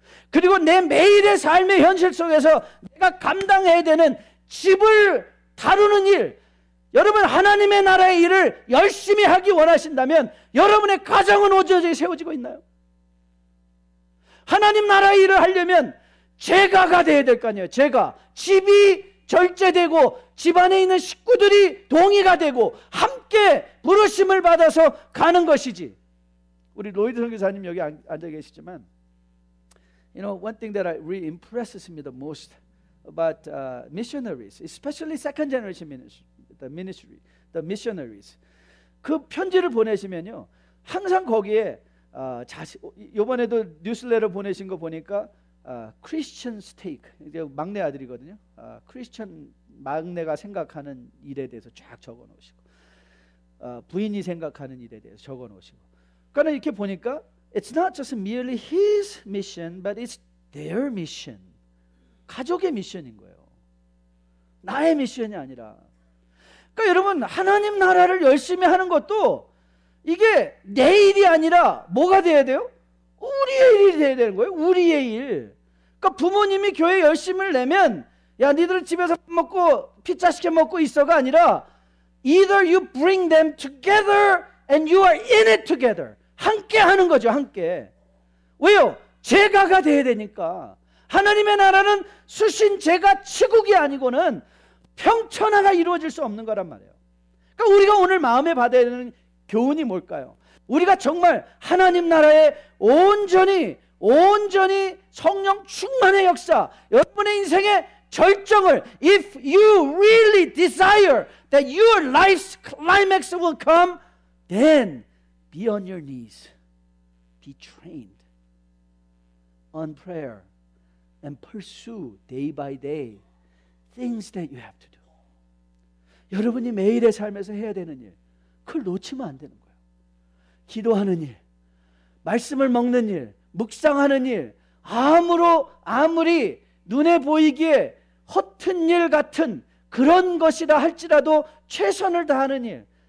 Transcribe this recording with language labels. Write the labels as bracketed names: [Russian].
[Korean] 그리고 내 매일의 삶의 현실 속에서 내가 감당해야 되는 집을 다루는 일, 여러분 하나님의 나라의 일을 열심히 하기 원하신다면 여러분의 가정은 어디에 세워지고 있나요? 하나님 나라의 일을 하려면 제가가 돼야 될 거 아니에요. 제가 집이 절제되고 집안에 있는 식구들이 동의가 되고 함께 부르심을 받아서 가는 것이지. 우리 로이드 선교사님 여기 앉아 계시지만 [English] You know, one thing that really impresses me the most about missionaries, especially second generation ministry, the missionaries. [Korean] 그 편지를 보내시면요, 항상 거기에 이번에도 뉴스레터 보내신 거 보니까 크리스천 스테이크, 이제 막내 아들이거든요. 크리스천 막내가 생각하는 일에 대해서 쫙 적어놓으시고, 부인이 생각하는 일에 대해서 적어놓으시고. 그러니까 이렇게 보니까 [English] It's not just merely his mission, but it's their mission. [Korean] 가족의 미션인 거예요. 나의 미션이 아니라. 그러니까 여러분 하나님 나라를 열심히 하는 것도 이게 내 일이 아니라 뭐가 돼야 돼요? 우리의 일이 돼야 되는 거예요. 우리의 일. 그러니까 부모님이 교회 열심을 내면 야 니들 집에서 먹고 피자 시켜 먹고 있어가 아니라 [English] Either you bring them together and you are in it together. [Korean] 함께 하는 거죠. 함께. 왜요? 제가가 돼야 되니까. 하나님의 나라는 수신 제가 치국이 아니고는 평천하가 이루어질 수 없는 거란 말이에요. 그러니까 우리가 오늘 마음에 받아야 되는 교훈이 뭘까요? 우리가 정말 하나님 나라에 온전히 성령 충만의 역사, 여러분의 인생의 절정을 [English] If you really desire that your life's climax will come, then be on your knees. Be trained on prayer and pursue day by day things that you have to do. [Korean] 여러분이 매일의 삶에서 해야 되는 일, 그걸 놓치면 안 되는 거예요. 기도하는 일, 말씀을 먹는 일, 묵상하는 일, 아무리 눈에 보이기에 허튼 일 같은 그런 것이라 할지라도 최선을 다하는 일.